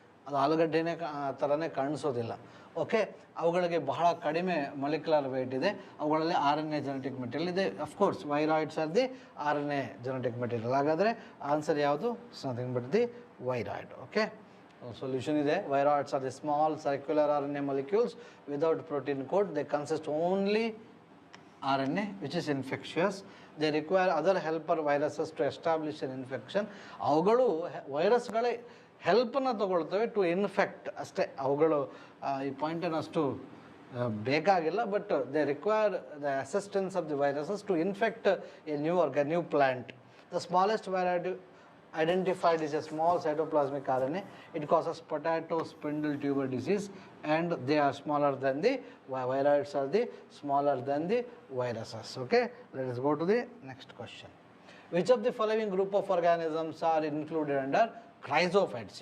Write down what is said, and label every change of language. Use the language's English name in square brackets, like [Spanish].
[Kannada] ಅದು ಆಲೂಗಡ್ಡೆನೇ ಥರನೇ ಕಾಣಿಸೋದಿಲ್ಲ. ಅವುಗಳಿಗೆ ಬಹಳ ಕಡಿಮೆ ಮೊಲಿಕ್ಯುಲರ್ ವೇಟ್ ಇದೆ. ಅವುಗಳಲ್ಲಿ RNA ಜೆನೆಟಿಕ್ ಮೆಟೀರಿಯಲ್ ಇದೆ. [English] Of course viroids are the RNA genetic material. [Kannada] ಹಾಗಾದರೆ ಆನ್ಸರ್ ಯಾವುದು? [English] It's nothing but the viroid. [Kannada] Solution ಇದೆ. [English] Viroids are the small circular RNA molecules without protein coat. They consist only RNA which is infectious. They require other helper viruses to establish an infection. [Kannada] ಅವುಗಳು ವೈರಸ್ಗಳೇ ಹೆಲ್ಪನ್ನು ತಗೊಳ್ತವೆ [English] to infect [Kannada] ಅಷ್ಟೇ. ಅವುಗಳು ಈ ಪಾಯಿಂಟನ್ನು ಅಷ್ಟು ಬೇಕಾಗಿಲ್ಲ. [English] But they require the assistance of the viruses to infect a new plant. The smallest viroid identified is a small cytoplasmic RNA. It causes potato spindle tuber disease and they are smaller than the viroids are the smaller than the viruses. Let us go to the next question. Which of the following group of organisms are included under chrysophytes?